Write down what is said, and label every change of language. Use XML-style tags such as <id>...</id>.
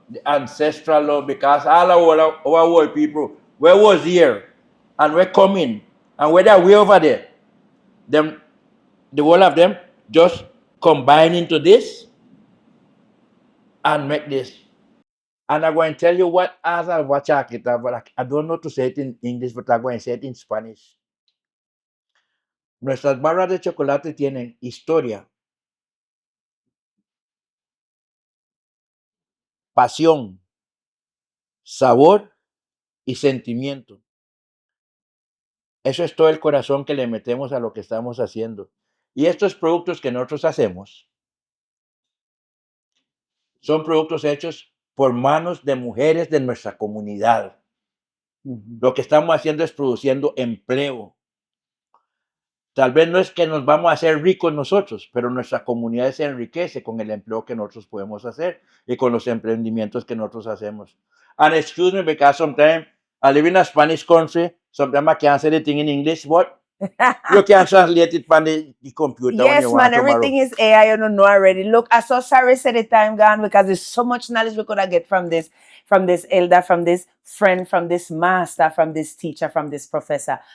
<en>The ancestral love, because all our world people, we was here, and we're coming, and whether we over there, them, the whole of them just combine into this and make this. And I'm going to tell you what as I watch it, but I don't know to say it in English, but I'm going to say it in Spanish.</en> <es>Nuestras barras de chocolate tienen historia, pasión, sabor y sentimiento. Eso es todo el corazón que le metemos a lo que estamos haciendo. Y estos productos que nosotros hacemos son productos hechos por manos de mujeres de nuestra comunidad. Lo que estamos haciendo es produciendo empleo. Tal vez no es que nos vamos a hacer ricos nosotros, pero nuestra comunidad se enriquece con el empleo que nosotros podemos hacer y con los emprendimientos que nosotros hacemos.</es> <en>And excuse me, because sometimes I live in a Spanish country, sometimes I can't say the thing in English, but you can translate it from the computer. Yes, when you want man, everything is AI, you don't know already. Look, I saw Sarah say the time gone because there's so much knowledge we could get from this elder, from this friend, from this master, from this teacher, from this professor.</en>